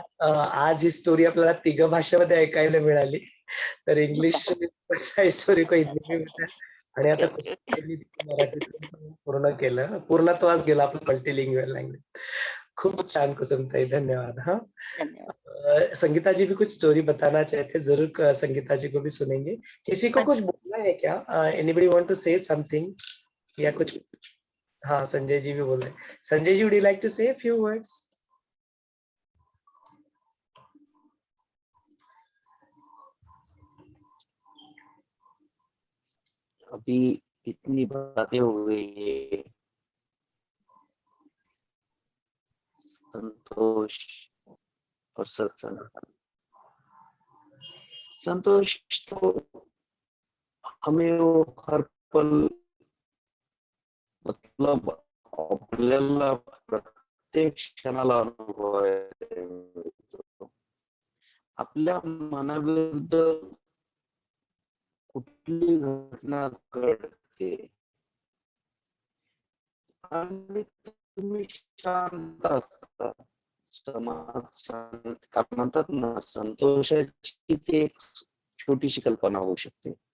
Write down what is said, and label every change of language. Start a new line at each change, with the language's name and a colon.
Marathi: आज ही स्टोरी आपल्याला 3 भाषेमध्ये ऐकायला मिळाली.
Hindi: तर इंग्लिश स्टोरी को हिंदी में बताया आणि
Marathi: आता
English: Okay, okay.
Marathi: कुसुमताईंनी मराठीतून पूर्ण केलं. पूर्णत्वास गेला आपलं मल्टीलिंग्युअल लँग्वेज. खूप छान कुसुमताई, धन्यवाद. हाँ, धन्यवाद.
Hindi: संगीता जी भी कुछ स्टोरी बताना चाहते, जरूर संगीता जी को भी सुनेंगे. किसी को कुछ बोलना है क्या?
English: anybody want to say something
Hindi: या कुछ? हाँ, संजय जी भी बोल रहे. Sanjay ji,
English: Would you like to say few words?
Hindi: अभी इतनी बातें हो गई है, संतोष और सत्संग. संतोष तो हमें वो हर पल, मतलब
Marathi: आपल्याला प्रत्येक क्षणाला अनुभव आहे. आपल्या मनाविरुद्ध कुठली घटना घडते आणि तुम्ही शांत असता, समाज शांत, का म्हणतात ना, संतोषाची ती एक छोटीशी कल्पना होऊ शकते.